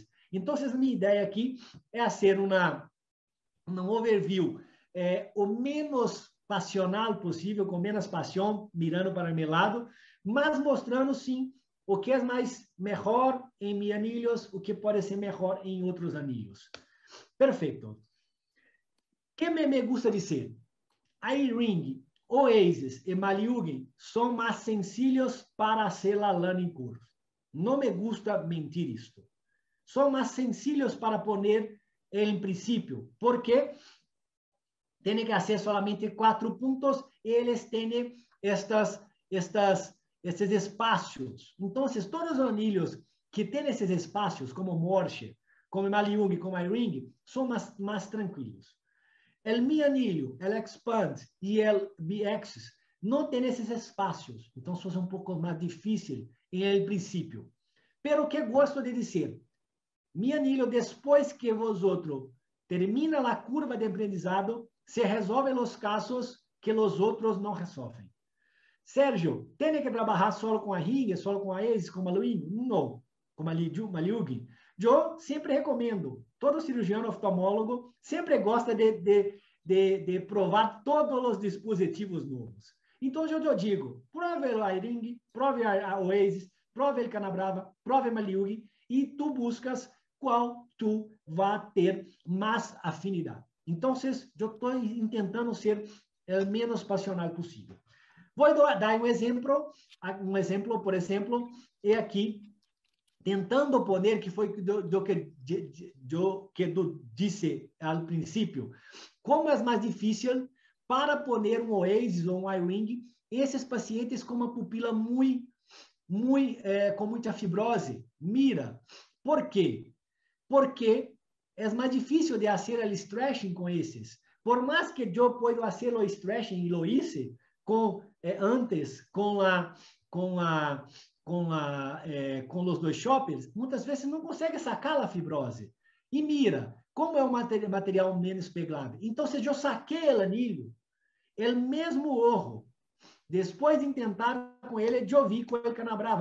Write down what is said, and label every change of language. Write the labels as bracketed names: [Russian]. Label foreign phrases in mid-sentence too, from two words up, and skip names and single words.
[Portuguese] Então, minha ideia aqui é fazer um overview o menos passional possível, com menos paixão, mirando para o meu lado, mas mostrando, sim, o que é mais melhor em meus anilhos, o que pode ser melhor em outros anilhos. Perfeito. O que me gusta dizer? iRing, Oasis e Maliugi são mais [Spanish] sencillos para hacer [Portuguese] a [English] learning curve. [Portuguese] Não me gusta mentir isto. São mais [Spanish] sencillos para poner [Portuguese] em princípio, porque tem que fazer solamente 4 pontos e eles têm esses espaços. Então, todos os anilhos que têm esses espaços, como Morse, como Maliugi, como iRing, são mais tranquilos. O meu anilho, o Expand e o BX, não tem esses espaços. Então, isso é um pouco mais difícil em princípio. Pero que gosto de dizer, [Spanish] mi anillo, [Portuguese] depois que vosotros termina a curva de aprendizado, se resolvem os casos que os outros não resolvem. Sérgio, tem que trabalhar só com a ringue, só com a ex, com a Maluín? Não, com a Maliugin. Eu sempre recomendo, todo cirurgião oftalmólogo sempre gosta de provar todos os dispositivos novos. Então, eu digo, prove a iRing, prove a Oasis, prove a Canabrava, prove a Maliugin, e tu buscas qual tu vai ter mais afinidade. Então, eu estou tentando ser o menos passional possível. Vou dar um exemplo, por exemplo, é aqui, tentando poner, que foi do que eu disse ao princípio, como é mais difícil para poner um Oasis ou um iRing, esses pacientes com uma pupila com muita fibrose. Mira, por quê? Porque é mais difícil de fazer o stretching com esses. Por mais que eu possa fazer o stretching e [Spanish] lo hice [Portuguese] antes com os dois shoppers, muitas vezes não consegue sacar a fibrose. E mira, como é um material menos pegável. Então, se eu saquei o anilho, o mesmo ojo, depois de tentar com ele, eu vi com o Canabrava.